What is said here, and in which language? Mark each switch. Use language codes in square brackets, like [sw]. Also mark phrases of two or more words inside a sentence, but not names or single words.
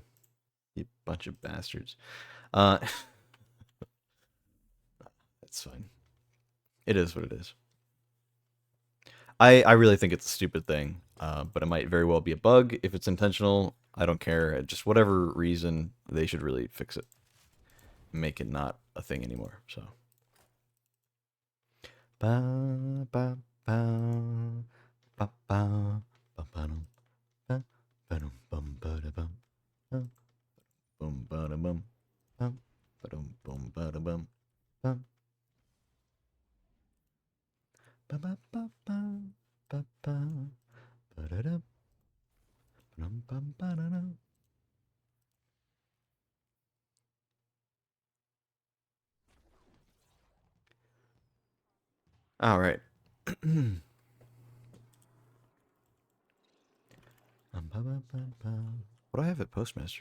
[en] You bunch of bastards. Uh, it's fine. It is what it is. I really think it's a stupid thing, but it might very well be a bug. If it's intentional, I don't care. Just whatever reason, they should really fix it. Make it not a thing anymore. So. Ba, ba, ba, ba, ba, ba, ba, dum, ba, ba, dum, bum, ba, da, bum, bum, bum, ba, da, bum, bum, ba, dum, bum, ba, da, bum, bum, ba, ba, ba, ba, ba, ba, ba, da, da, bum, bum, ba, da, da. All right. What do I have at Postmaster?